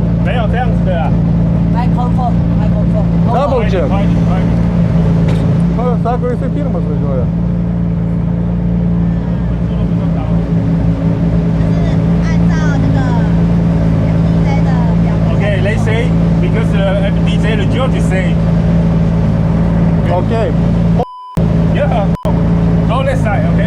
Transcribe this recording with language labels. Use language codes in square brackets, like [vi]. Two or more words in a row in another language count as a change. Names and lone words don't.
[zh] 没有这样子的啊。 [en] Microphone. Double check. [zh] 快点。 [lt] Sako, jisai pirmas važiuoja. [en] Okay, let's say because FDJ the judge say. Okay. Yeah. Go left side, okay?